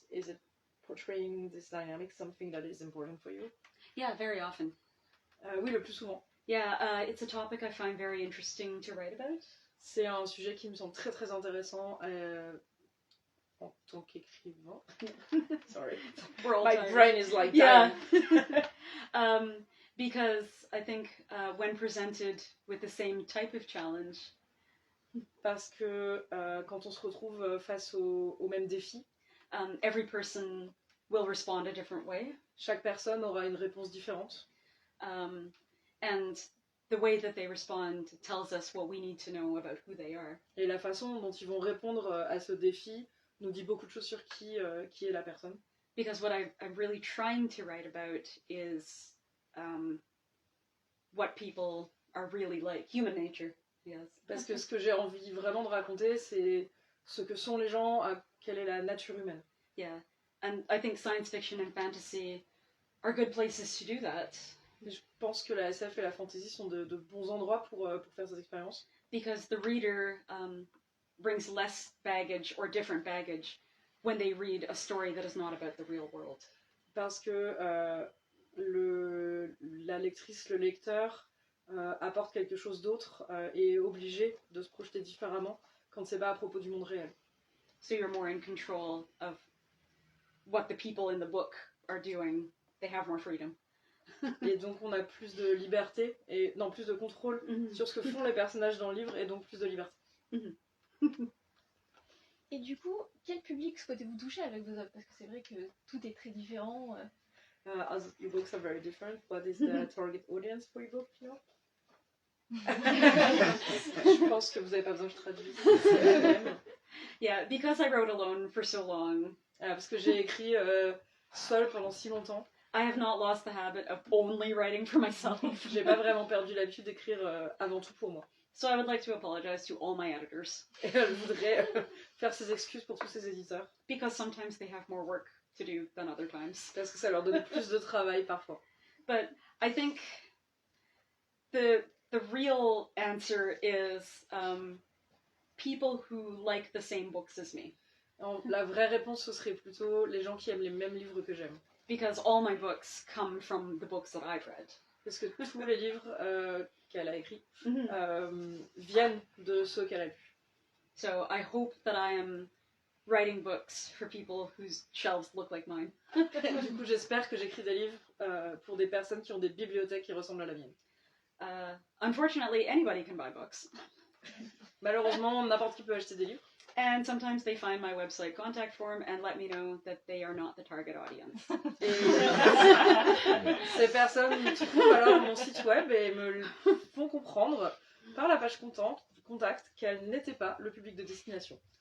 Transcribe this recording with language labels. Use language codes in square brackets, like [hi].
[en] Is it portraying this dynamic something that is important for you? Yeah, very often. [fr] Oui, le plus souvent. [en] Yeah, it's a topic I find very interesting to write about. [fr] C'est un sujet qui me semble très très intéressant en tant qu'écrivain. [en] Sorry. We're all My tired. brain is like Yeah. dying. Because I think when presented with the same type of challenge, [fr] Parce que quand on se retrouve face au même défi, [en] every person will respond a different way. [fr] chaque personne aura une réponse différente. [en] And the way that they respond tells us what we need to know about who they are. [fr] Et la façon dont ils vont répondre à ce défi nous dit beaucoup de choses sur qui est la personne. [en] Because what I'm really trying to write about is what people are really like, human nature. Yes. [fr] Parce que ce que j'ai envie vraiment de raconter, c'est ce que sont les gens, quelle est la nature humaine. [en] Yeah, and I think science fiction and fantasy are good places to do that. [fr] Et je pense que la SF et la fantasy sont de bons endroits pour faire ces expériences. [en] Because the reader brings less baggage or different baggage when they read a story that is not about the real world. [fr] Parce que la lectrice, le lecteur apporte quelque chose d'autre et est obligé de se projeter différemment quand c'est pas à propos du monde réel. [en] So you're more in control of what the people in the book are doing. They have more freedom. [fr] Et donc on a plus de liberté, plus de contrôle sur ce que font les personnages dans le livre et donc plus de liberté. Et du coup, quel public souhaitez-vous toucher avec vos œuvres? Parce que c'est vrai que tout est très différent. [en] As your books are very different, what is the target audience for your book, you know? [fr] Je pense que vous n'avez pas besoin que je traduise. [en] Yeah, because I wrote alone for so long. [fr] Parce que j'ai écrit seule pendant si longtemps. [en] I have not lost the habit of only writing for myself. [fr] J'ai pas vraiment perdu l'habitude d'écrire avant tout pour moi. [en] So I would like to apologize to all my editors [fr] Et elle voudrait faire ses excuses pour tous ses éditeurs, [en] because sometimes they have more work to do than other times. [fr] parce que ça leur donne plus de travail parfois. [en] But I think the real answer is people who like the same books as me. [fr] La vraie réponse, ce serait plutôt les gens qui aiment les mêmes livres que j'aime. [en] Because all my books come from the books that I've read. [fr] Parce que tous les livres qu'elle a écrits viennent de ceux qu'elle a lus. [en] So I hope that I am writing books for people whose shelves look like mine. [fr] Du coup, j'espère que j'écris des livres pour des personnes qui ont des bibliothèques qui ressemblent à la mienne. [en] Unfortunately, anybody can buy books. [fr] Malheureusement, n'importe qui peut acheter des livres. [en] And sometimes they find my website contact form and let me know that they are not the target audience. [fr] Et ces personnes trouvent alors mon site web et me font comprendre par la page contact qu'elles n'étaient pas le public de destination.